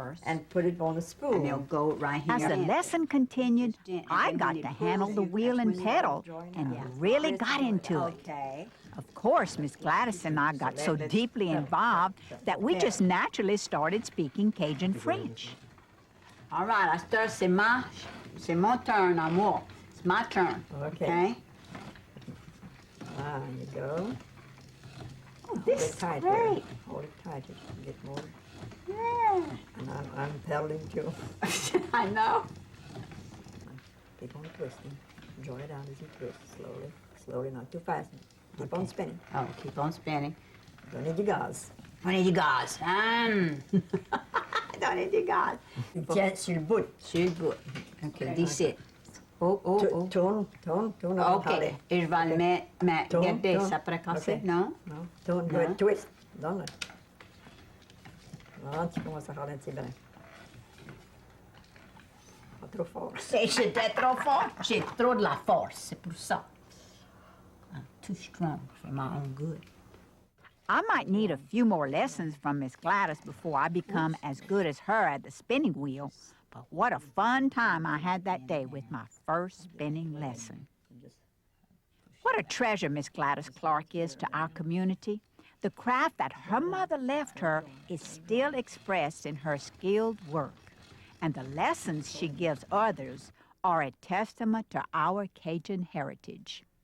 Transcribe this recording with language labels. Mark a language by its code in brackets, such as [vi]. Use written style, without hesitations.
[en] And put it on the spool. And it'll go right here. As the lesson continued, I got to handle the wheel and pedal and really got into it. Okay. Of course, Miss Gladys and I got so deeply involved that we just naturally started speaking Cajun French. All right, [fr] c'est mon turn, amour. [en] It's my turn. Okay. There you go. Oh, this is tight great. Here. Hold it tight, you can get more. Yeah. And I'm pedaling too. I know. Keep on twisting. Draw it out as you twist, slowly. Slowly, not too fast. Keep on spinning. Oh, keep on spinning. Don't need your gauze. Don't need your gauze. Don't need your gauze. [fr] Tiens sur le bout. Sur le bout. OK, d'ici. Oh. Tourne. OK, et je vais le mettre. Regardez, ça pourrait casser, non? Non. Tourne, [en] good. Twist. [fr] Donne-le. Là, tu commences à ralentir bien. Pas trop fort. J'étais trop fort. J'ai trop de la force, c'est pour ça. [en] I'm too strong for my own good. I might need a few more lessons from Miss Gladys before I become as good as her at the spinning wheel, But what a fun time I had that day with my first spinning lesson. What a treasure Miss Gladys Clark is to our community. The craft that her mother left her is still expressed in her skilled work, and the lessons she gives others are a testament to our Cajun heritage.